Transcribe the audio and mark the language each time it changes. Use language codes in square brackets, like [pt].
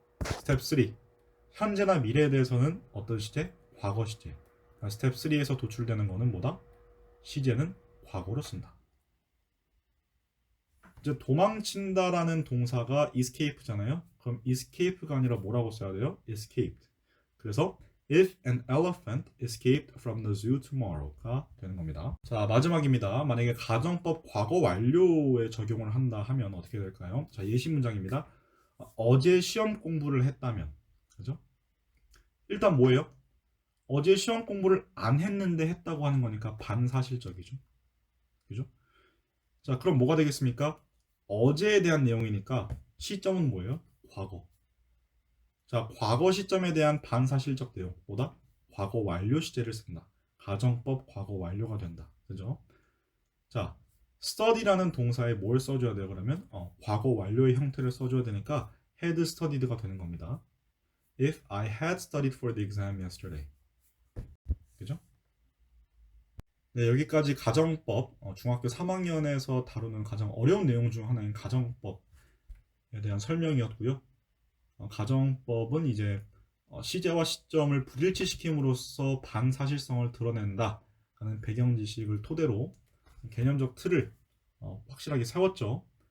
[ko] 스텝 3 현재나 미래에 대해서는 어떤 시제? 과거 시제. 스텝 3에서 도출되는 거는 뭐다? 시제는 과거로 쓴다. 이제 도망친다라는 동사가 escape잖아요. 그럼 escape가 아니라 뭐라고 써야 돼요? [en] escaped. [ko] 그래서 [en] if an elephant escaped from the zoo tomorrow가 [ko] 되는 겁니다. 자, 마지막입니다. 만약에 가정법 과거 완료에 적용을 한다 하면 어떻게 될까요? 자, 예시 문장입니다. 어제 시험 공부를 했다면, 그죠? 일단 뭐예요? 어제 시험 공부를 안 했는데 했다고 하는 거니까 반사실적이죠. 그죠? 자, 그럼 뭐가 되겠습니까? 어제에 대한 내용이니까 시점은 뭐예요? 과거. 자, 과거 시점에 대한 반사실적 내용, 뭐다? 과거 완료 시제를 쓴다. 가정법 과거 완료가 된다. 그죠? 자, study라는 동사에 뭘 써줘야 돼요? 그러면 과거 완료의 형태를 써줘야 되니까 [en] had studied [ko] 가 되는 겁니다. [en] If I had studied for the exam yesterday. [ko] 그죠? 네, 여기까지 가정법, 중학교 3학년에서 다루는 가장 어려운 내용 중 하나인 가정법에 대한 설명이었고요. 가정법은 이제 시제와 시점을 불일치시킴으로써 반사실성을 드러낸다 하는 배경 지식을 토대로 개념적 틀을 확실하게 세웠죠.